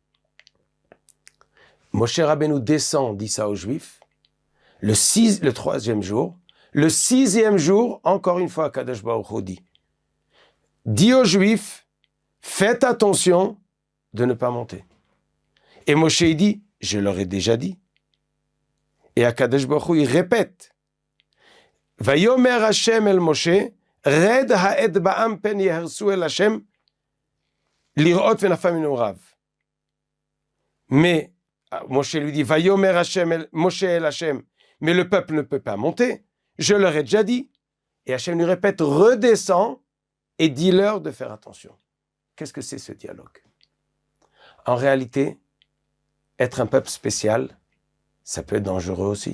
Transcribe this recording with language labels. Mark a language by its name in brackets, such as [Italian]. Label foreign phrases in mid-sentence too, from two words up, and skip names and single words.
[French] Moshe Rabbeinu descend, dit ça aux Juifs, le 3e jour. Le 6e jour, encore une fois, [Hebrew] הקדוש ברוך הוא [French] dit aux Juifs, faites attention de ne pas monter. Et Moshe dit, je leur ai déjà dit. Et [Hebrew] הקדוש ברוך הוא, [French] il répète, [Hebrew] ויאמר השם אל משה רד העד בעם פן יהרסו אל השם לראות ונפל ממנו רב. [French] Mais Moshe lui dit, [Hebrew] ויאמר השם אל משה אל השם, [French] mais le peuple ne peut pas monter. Je leur ai déjà dit. Et Hashem lui répète, redescends et dis-leur de faire attention. Qu'est-ce que c'est ce dialogue? En réalité, être un peuple spécial, ça peut être dangereux aussi.